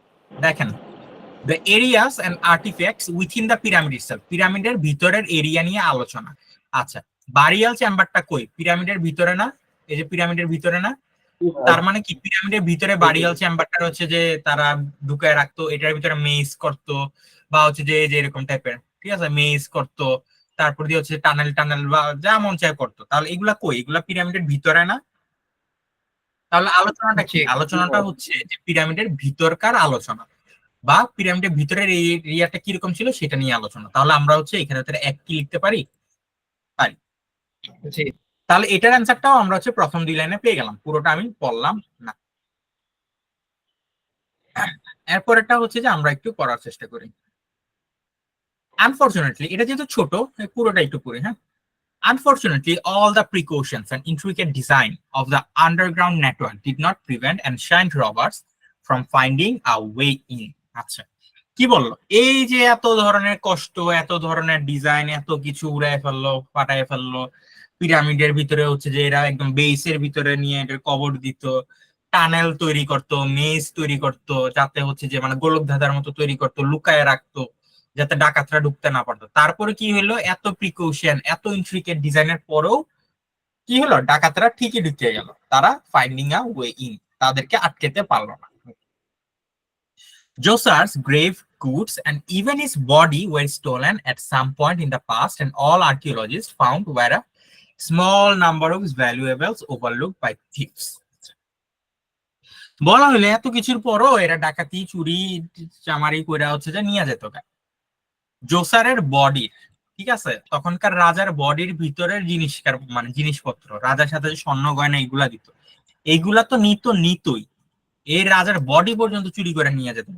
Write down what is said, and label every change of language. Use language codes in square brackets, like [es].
[bn] দেখেন, [en] the areas and artifacts within the pyramid itself, [bn] পিরামিডের ভিতরের এরিয়া নিয়ে আলোচনা। আচ্ছা, বারিয়াল চেম্বারটা কই? পিরামিডের ভিতরে না? এই যে পিরামিডের ভিতরে না? তার মানে কি পিরামিডের ভিতরে বারিয়াল চেম্বারটা হচ্ছে যে তারা ঢুকায় রাখতো, এটার ভিতরে মেজ করতো, বা হচ্ছে যে যে এরকম টাইপের, ঠিক আছে, মেজ করতো, তারপর দিয়ে হচ্ছে টানেল টানেল বা যা মন চায় করতো। তাহলে এগুলা কই? এগুলা পিরামিডের ভিতরে না? তাহলে আলোচনাটা কি? জি। আলোচনাটা হচ্ছে যে পিরামিডের ভিতরকার আলোচনা, বা পিরামিডের ভিতরের এই এরিয়াটা কিরকম ছিল সেটা নিয়ে আলোচনা। তাহলে আমরা হচ্ছে এখানে এক কি লিখতে পারি? পারি। জি। তাহলে এটার অ্যান্সারটাও আমরা হচ্ছে প্রথম 2 লাইনে পেয়ে গেলাম, পুরোটা আমি বললাম না। এরপরেরটা হচ্ছে যে আমরা একটু পড়ার চেষ্টা করি। আনফরচুনেটলি, এটা যেহেতু ছোট, পুরোটা একটু পড়ি, হ্যাঁ। [en] Unfortunately, all the precautions and intricate design of the underground network did not prevent ancient robbers from finding a way in. [bn] আচ্ছা, কি বললো? এই যে এত ধরনের কষ্ট, এত ধরনের ডিজাইন, এত কিছু উড়ায় ফেললো, ফাটায় ফেললো, পিরামিডের ভিতরে হচ্ছে যে এরা একদম বেসের ভিতরে নিয়ে এটার কবর দিত, টানেল তৈরি করতো, মেজ তৈরি করতো, যাতে হচ্ছে যে মানে গোলক ধাঁধার মতো তৈরি করতো, লুকায় রাখতো, যাতে ডাকাতরা ঢুকতে না পারতো। তারপরে কি হলো? এত প্রিকশন, এত ইন্ট্রিকেট ডিজাইনের পরেও কি হলো? ডাকাতরা ঠিকই ঢুকে গেল, তারা [en] finding a way in, [bn] তাদেরকে আটকেতে পারলো না। [en] Djoser's grave goods and even his body were stolen at some point in the past, and all archaeologists found were a small number of his valuables overlooked by thieves. [bn] বলা হলে এত কিছুর পরও এরা ডাকাতি, চুরি চামারি করে হচ্ছে যে নিয়ে যেত। জোসারের বডি, ঠিক আছে, তখনকার রাজার বডির ভিতরের মানে জিনিসপত্র, রাজার সাথে যে স্বর্ণ গয়না এগুলা দিত, এইগুলা তো নিতই, এই রাজার বডি পর্যন্ত চুরি করে নিয়ে যেত।